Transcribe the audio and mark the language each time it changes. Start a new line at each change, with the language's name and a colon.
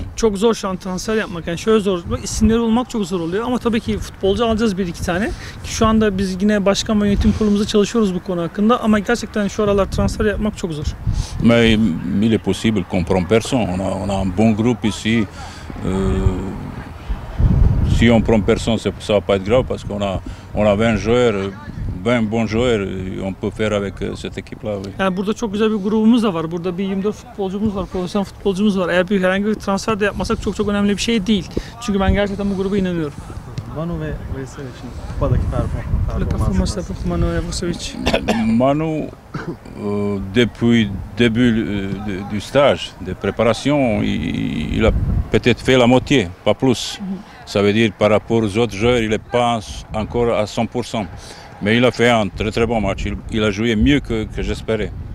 Turkish: Çok zor şu an transfer yapmak. Yani şöyle zor, isimleri bulmak çok zor oluyor ama tabii ki futbolcu alacağız 1-2 tane. Ki şu anda biz yine başkan ve yönetim kurulumuzda çalışıyoruz bu konu hakkında ama gerçekten şu aralar transfer yapmak çok zor.
French: Mais il est possible qu'on prenne personne. On a un bon groupe ici. Si on prend personne, ça va pas être grave parce qu'on a 20 joueurs. 20 bons joueurs, on peut faire avec cette équipe-là. Oui.
Turkish: Yani burada çok güzel bir grubumuz da var. Burada bir 24 futbolcumuz var, profesyonel futbolcumuz var. Eğer herhangi bir transfer de yapmasak çok önemli bir şey değil. Çünkü ben gerçekten bu gruba inanıyorum. Manu ve Veysel için kupadaki performans. Manu ve Vucevic.
French: Manu, depuis le début du stage de préparation, il a peut-être fait la moitié, pas plus. Ça veut dire par rapport aux autres joueurs, il n'est pas encore à 100%. Mais il a fait un très très bon match. Il a joué mieux que j'espérais.